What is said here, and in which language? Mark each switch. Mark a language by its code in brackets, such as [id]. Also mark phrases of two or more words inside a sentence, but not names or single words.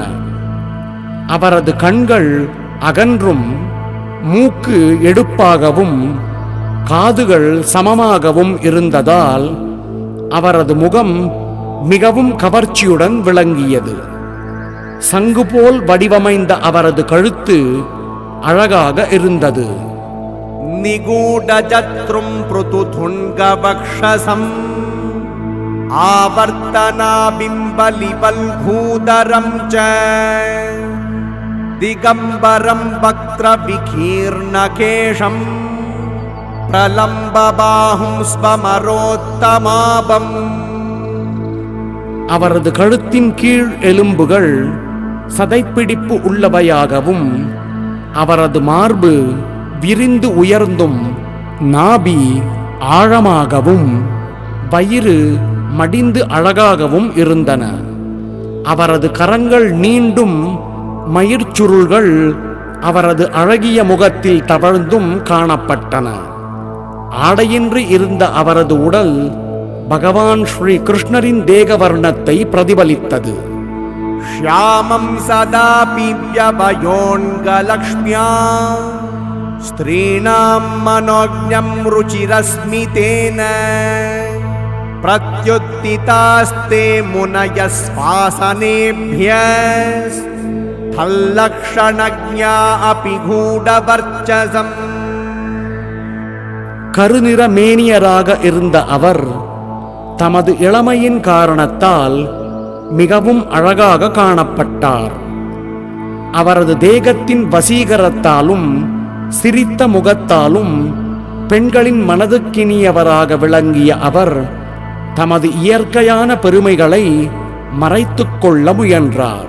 [ta] அவரது கண்கள் அகன்றும், மூக்கு எடுப்பாகவும், காதுகள் சமமாகவும் இருந்ததால் அவரது முகம் மிகவும் கவர்ச்சியுடன் விளங்கியது. சங்கு போல் வடிவமைந்த அவரது கழுத்து அழகாக இருந்தது. [sa] निगूढजत्रुं पृथुथुण्गवक्षसम् आवर्तनाबिम्बलिवल्भूधरं च दिगम्बरं वक्त्रविकीर्णकेशम् प्रलम्बबाहुं स्वमरोत्तमाभम्. [ta] அவரது கழுத்தின் கீழ் எலும்புகள் சதைப்பிடிப்பு உள்ளவையாகவும், அவரது மார்பு விரிந்து உயர்ந்தும், நாபி ஆழமாகவும், வயிறு மடிந்து அழகாகவும் இருந்தன. அவரது கரங்கள் நீண்டும், மயிர்ச்சுருள்கள் அவரது அழகிய முகத்தில் தவழ்ந்தும் காணப்பட்டன. ஆடையின்றி இருந்த அவரது உடல் பகவான் ஸ்ரீ கிருஷ்ணரின் தேகவர்ணத்தை பிரதிபலித்தது. [sa] श्यामं सदा पीव्यभयोऽङ्गलक्ष्म्या स्त्रीणां मनोज्ञं रुचिरस्मितेन प्रत्युत्थितास्ते मुनयः श्वासनेभ्यस्तल्लक्षणज्ञा अपि गूढवर्चसम्. [ta] கருநிற மேனியராக இருந்த அவர் தமது இளமையின் காரணத்தால் மிகவும் அழகாக காணப்பட்டார். அவரது தேகத்தின் வசீகரத்தாலும் சிரித்த முகத்தாலும் பெண்களின் மனதுக்கினியவராக விளங்கிய அவர் தமது இயற்கையான பெருமைகளை மறைத்துக் கொள்ள முயன்றார்.